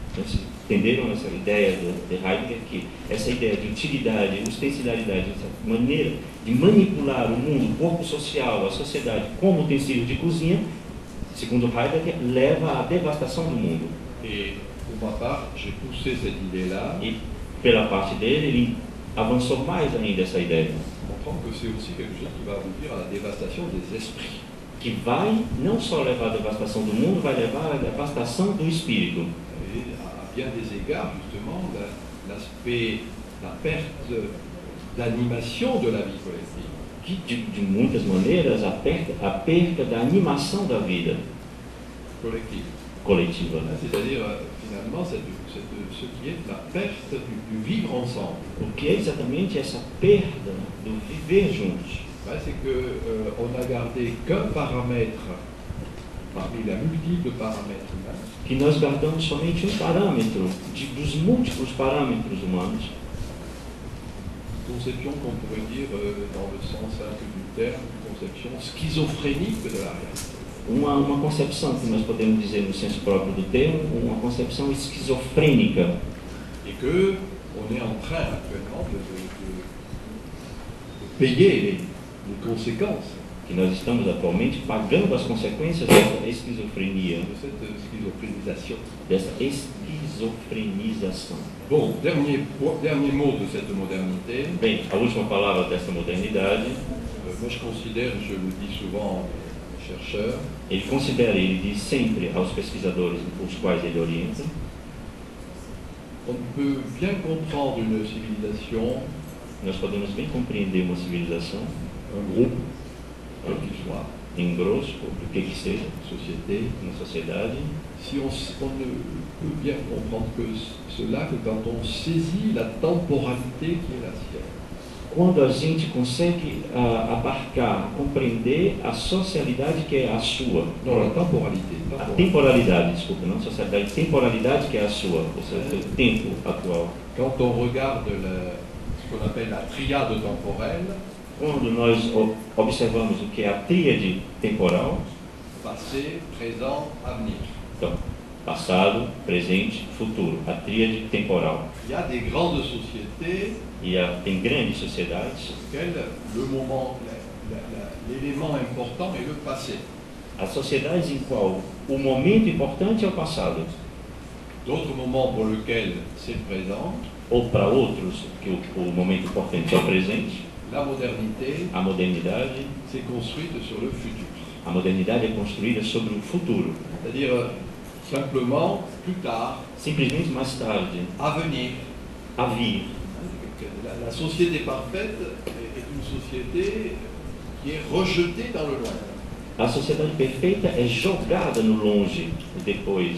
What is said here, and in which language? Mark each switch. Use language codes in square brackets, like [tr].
[pt] Vocês entenderam essa ideia de Heidegger, que essa ideia de utilidade, ostensilaridade, essa maneira de manipular o mundo, o corpo social, a sociedade como utensílio de cozinha, segundo Heidegger, leva à devastação do mundo. [fr] Et pour ma part, j'ai poussé cette idée-là, [pt] E pela parte dele, ele avançou mais ainda essa ideia, [fr] montrant que c'est aussi quelque chose qui va aboutir à la dévastation des esprits. [pt] que vai não só levar à devastação do mundo, vai levar à devastação do espírito. [fr] Et à bien des égards, justement, l'aspect, la perte d'animation de la vie collective. [pt] Que de muitas maneiras a perda da animação da vida coletiva. [fr] C'est-à-dire, finalement, ce qui est la perte du vivre ensemble. [pt] O que é exatamente essa perda do viver juntos? [fr] C'est qu'on a gardé qu'un paramètre parmi la multiple paramètres humains. [pt] Que nós guardamos somente um parâmetro dos múltiplos parâmetros humanos. [fr] Conception qu'on pourrait dire, dans le sens simple du terme, conception schizophrénique de la réalité. [pt] Uma concepção que nós podemos dizer no senso próprio do termo, uma concepção esquizofrênica. [fr] Et que on est en train actuellement de payer les conséquences [pt] Que nós estamos atualmente pagando as consequências dessa esquizofrenia, [fr] de cette schizophrénisation. [pt] dessa esquizofrenização. [fr] Bon, dernier mot de cette modernité. [pt] Bem, a última palavra dessa modernidade, [fr] Moi je considère, je le dis souvent aux chercheurs, [pt] ele considera, ele diz sempre aos pesquisadores os quais ele orienta, [fr] on peut bien comprendre une civilisation, [pt] nós podemos bem compreender uma civilização, [fr] un groupe, quel qu'il soit, [pt] em grosso, o que seja, [fr] société, [pt] uma sociedade, [fr] si on ne peut bien comprendre que cela que quand on saisit la temporalité qui est la sienne. [pt] quando a gente consegue abarcar, compreender a socialidade que é a sua. [fr] Non, la temporalité. [pt] A temporalidade, desculpa, não socialidade, temporalidade que é a sua, ou seja, o tempo atual. [fr] Quand on regarde ce qu'on appelle la triade temporelle, [pt] Quando nós observamos o que é a tríade temporal, [fr] passé, présent, avenir. [pt] então, passado, presente, futuro, a tríade temporal. [fr] Il y a des grandes sociétés [pt] E tem grandes sociedades, [fr] auxquelles le moment, l'élément important est le passé. [pt] as sociedades em qual o momento importante é o passado, [fr] D'autres moments pour lesquels c'est le présent. [pt] ou para outros que o momento importante é o presente. [fr] La modernité [pt] A modernidade, [fr] s'est construite sur le futur. [pt] a modernidade é construída sobre o futuro. [fr] C'est-à-dire, simplement, plus tard, [pt] Simplesmente mais tarde, [fr] à venir. [pt] a vir. [fr] La société parfaite est une société qui est rejetée dans le loin. [pt] A sociedade perfeita é jogada no longe, depois.